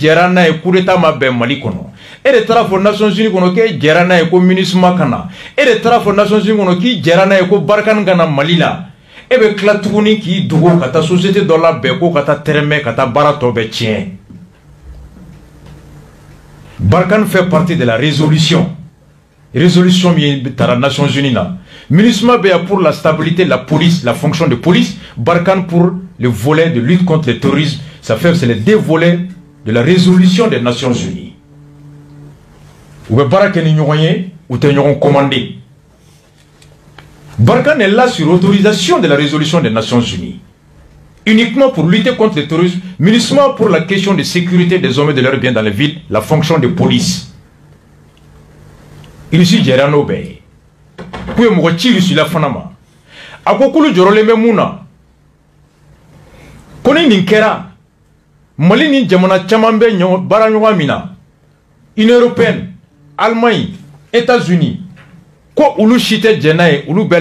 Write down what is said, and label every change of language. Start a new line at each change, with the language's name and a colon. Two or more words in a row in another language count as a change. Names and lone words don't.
Bambara: jɛra n'a ye
French: coup d'état
Bambara: ma bɛn Mali kɔnɔ e de taara fɔ Nations Unies kɔnɔ k'e jɛra n'a ye ko MINUSMA ka na e de taara fɔ Nations Unies kɔnɔ k'i jɛra n'a ye ko Barkhane ka na Mali la e bɛ tila tuguni k'i dogo ka taa société dɔ labɛn ko ka taa tɛrɛmɛ ka taa baara tɔ bɛɛ tiɲɛ Barkhane
French: fait partie de la résolution
Bambara: min taara Nations Unies na
French: MINUSMA est pour la stabilité, la police, la fonction de police. Barkhane pour le volet de lutte contre le terrorisme. Ça fait c'est les deux volets de la résolution des Nations Unies.
Bambara: Ou Barkhane ni ɲɔgɔn ou te ɲɔgɔn commandé.
French: Barkhane est là sur autorisation de la résolution des Nations Unies. Uniquement pour lutter contre le terrorisme. MINUSMA pour la question de sécurité des hommes et de leurs biens dans les villes. La fonction de police. Il suit Gerano Bey.
Bambara: Kuye mɔgɔ ci Russie la fana ma a ko kulu jɔrɔlen bɛ mun na ko ni nin kɛra Mali ni jamana caman bɛ baara ɲɔgɔn min na Union européenne Allemagne États-Unis ko olu si tɛ jɛn n'a ye olu bɛɛ